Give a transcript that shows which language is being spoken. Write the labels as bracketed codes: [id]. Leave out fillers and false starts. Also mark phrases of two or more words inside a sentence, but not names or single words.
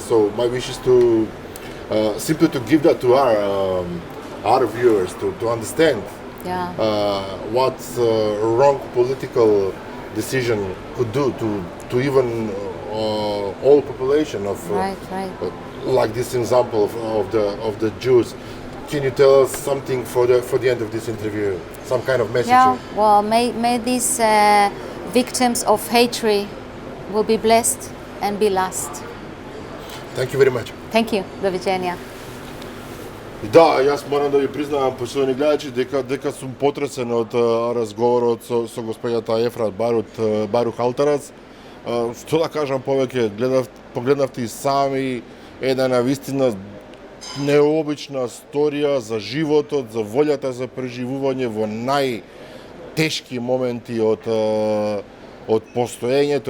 [en] So my wish is to simply to give that to our viewers to understand what wrong political decision could do to even all population of like this example of the Jews. Can you tell us something for the end of this interview? Some kind of message? Yeah. Well, may these victims of hatred will be blessed and be lost. Thank you very much. Thank you. [sr] Doviđenja. [mk] Да, јас морам да ви признавам, почитувани гледачи, дека сум потресен од разговорот со господјата Ефрат Барух Алтарац. Што да кажам повеќе, погледнавте и сами една навистина необична сторија за животот, за волјата за преживување во најтешки моменти од постоењето,